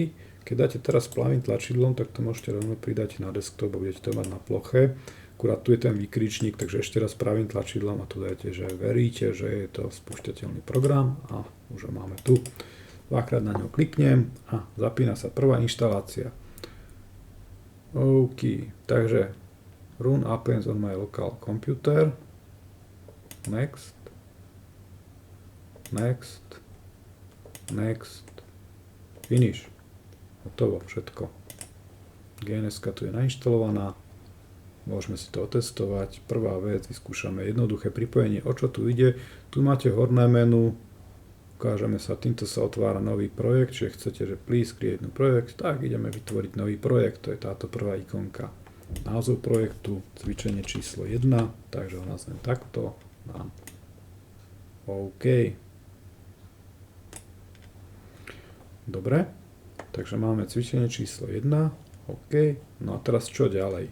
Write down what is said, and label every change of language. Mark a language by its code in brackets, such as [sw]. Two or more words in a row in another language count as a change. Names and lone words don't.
[sk] Keď dáte teraz plavým tlačidlom, tak to môžete rovno pridať na desktop a budete to mať na ploche. Akurát tu je ten výkričník, takže ešte raz pravým tlačidlom a tu dajte, že veríte, že je to spúšťateľný program a už ho máme tu. Dvakrát na ňo kliknem a zapína sa prvá inštalácia. [en] OK, takže run appends on my local computer. Next. Next. Next. Finish. [sk] Hotovo, všetko. GNS-ka tu je nainštalovaná. Môžeme si to otestovať. Prvá vec, vyskúšame jednoduché pripojenie. O čo tu ide? Tu máte horné menu. Ukážeme sa, týmto sa otvára nový projekt, čiže chcete, že [en] please create new projekt, [sk] tak ideme vytvoriť nový projekt, to je táto prvá ikonka. Názov projektu, cvičenie číslo 1, takže ho nazvem takto, dám OK. Dobre, takže máme cvičenie číslo 1, OK, no a teraz čo ďalej?